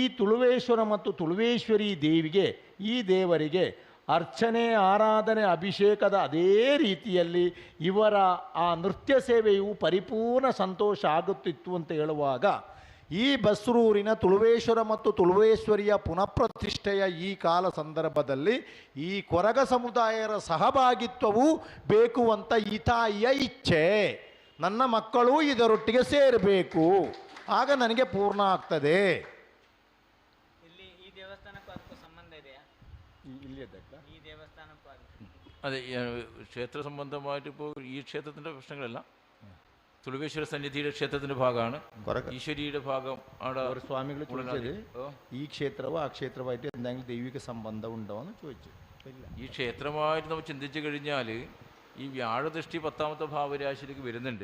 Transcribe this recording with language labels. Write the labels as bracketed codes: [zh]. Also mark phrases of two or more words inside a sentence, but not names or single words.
[kn] ತುಳುವೇಶ್ವರ ಮತ್ತು ತುಳುವೇಶ್ವರಿ ದೇವಿಗೆ, ಈ ದೇವರಿಗೆ ಅರ್ಚನೆ, ಆರಾಧನೆ, ಅಭಿಷೇಕದ ಅದೇ ರೀತಿಯಲ್ಲಿ ಇವರ ಆ ನೃತ್ಯ ಸೇವೆಯು ಪರಿಪೂರ್ಣ ಸಂತೋಷ ಆಗುತ್ತಿತ್ತು ಅಂತ ಹೇಳುವಾಗ, ಈ ಬಸ್ರೂರಿನ ತುಳುವೇಶ್ವರ ಮತ್ತು ತುಳುವೇಶ್ವರಿಯ ಪುನಃಪ್ರತಿಷ್ಠೆಯ ಈ ಕಾಲ ಸಂದರ್ಭದಲ್ಲಿ ಈ ಕೊರಗ ಸಮುದಾಯರ ಸಹಭಾಗಿತ್ವವು ಬೇಕು ಅಂತ ಈ ತಾಯಿಯ ಇಚ್ಛೆ. ನನ್ನ ಮಕ್ಕಳು ಇದರೊಟ್ಟಿಗೆ ಸೇರಬೇಕು, ಆಗ ನನಗೆ ಪೂರ್ಣ ಆಗ್ತದೆ. ಈ ದೇವಸ್ಥಾನಕ್ಕೂ ಅದಕ್ಕೂ ಸಂಬಂಧ ಇದೆಯಾ? ಈ ದೇವಸ್ಥಾನಕ್ಕೂ [ml] അതെ, ക്ഷേത്ര സംബന്ധമായിട്ട് ഇപ്പോൾ ഈ ക്ഷേത്രത്തിൻ്റെ പ്രശ്നങ്ങളല്ല. തുളുവേശ്വര സന്നിധിയുടെ ക്ഷേത്രത്തിൻ്റെ ഭാഗമാണ്, ഈശ്വരിയുടെ ഭാഗം അവിടെ സ്വാമികൾ ചോദിച്ചത് ഈ ക്ഷേത്രവും ആ ക്ഷേത്രമായിട്ട് എന്തെങ്കിലും ദൈവിക സംബന്ധം ഉണ്ടോ എന്ന് ചോദിച്ചു. ഈ ക്ഷേത്രമായിട്ട് നമ്മൾ ചിന്തിച്ചു കഴിഞ്ഞാൽ ഈ വ്യാഴദൃഷ്ടി 10ാമത്തെ ഭാവരാശിയിലേക്ക് വരുന്നുണ്ട്.